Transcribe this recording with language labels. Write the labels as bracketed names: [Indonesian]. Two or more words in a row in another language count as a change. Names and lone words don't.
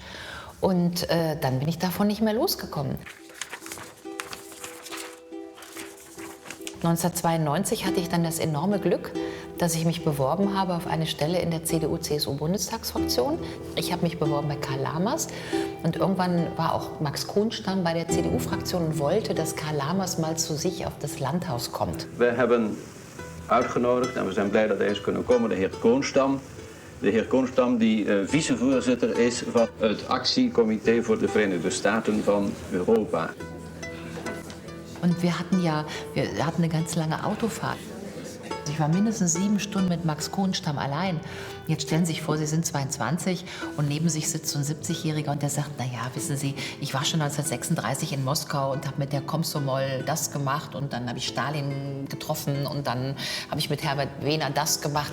[German] Und dann bin ich davon nicht mehr losgekommen. 1992 hatte ich dann das enorme Glück, dass ich mich beworben habe auf eine Stelle in der CDU-CSU-Bundestagsfraktion. Ich habe mich beworben bei Karl Lamers und irgendwann war auch Max Kronstamm bei der CDU-Fraktion und wollte, dass Karl Lamers mal zu sich auf das Landhaus kommt. Wir haben [Dutch] uitgenodigd en we zijn blij dat deze kunnen komen, de heer Kronstamm. De heer Kronstamm die vicevoorzitter is van het actiecomité voor de Verenigde Staten van Europa. [German] Und wir hatten eine ganz lange Autofahrt. Ich war mindestens 7 Stunden mit Max Kohnstam allein. Jetzt stellen Sie sich vor, Sie sind 22 und neben sich sitzt so ein 70-Jähriger und der sagt, na ja, wissen Sie, ich war schon 1936 in Moskau und habe mit der Komsomol das gemacht und dann habe ich Stalin getroffen und dann habe ich mit Herbert Wehner das gemacht.